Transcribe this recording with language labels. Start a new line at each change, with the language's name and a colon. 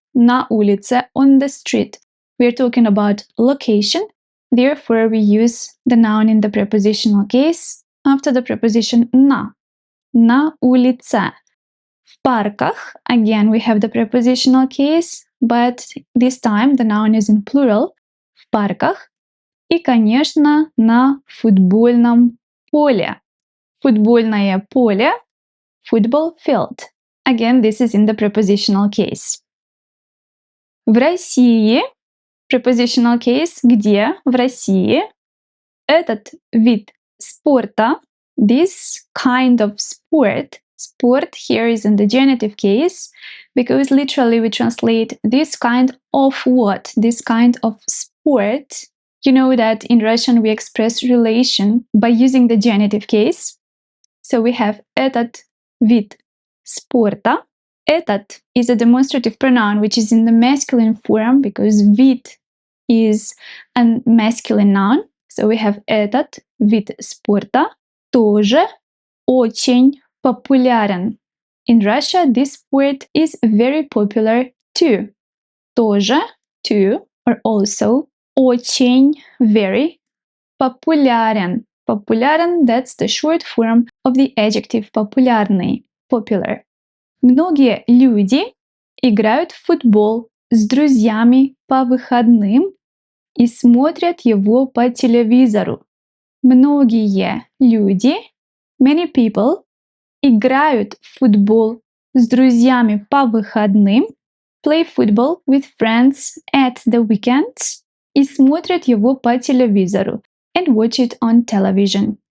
Russian: На улице,
English: on the street. We are talking about location. Therefore, we use the noun in the prepositional case after the preposition на.
Russian: На улице. В парках,
English: again, we have the prepositional case, but this time the noun is in plural.
Russian: В парках. И, конечно, на футбольном поле. Футбольное поле,
English: football field. Again, this is in the prepositional case.
Russian: В России,
English: prepositional case,
Russian: где в России этот вид спорта,
English: this kind of sport here is in the genitive case, because literally we translate this kind of what? This kind of sport. You know that in Russian we express relation by using the genitive case. So we have
Russian: этот вид спорта.
English: Этот is a demonstrative pronoun which is in the masculine form because вид is a masculine noun. So we have
Russian: этот вид спорта тоже очень популярен.
English: In Russia, this sport is very popular too. Тоже, too, or also, очень, very, популярен. Популярен, that's the short form of the adjective популярный, popular.
Russian: Многие люди играют в футбол с друзьями по выходным и смотрят его по телевизору. Многие люди,
English: many people,
Russian: играют в футбол с друзьями по выходным,
English: play football with friends at the weekends
Russian: и смотрят его по телевизору,
English: and watch it on television.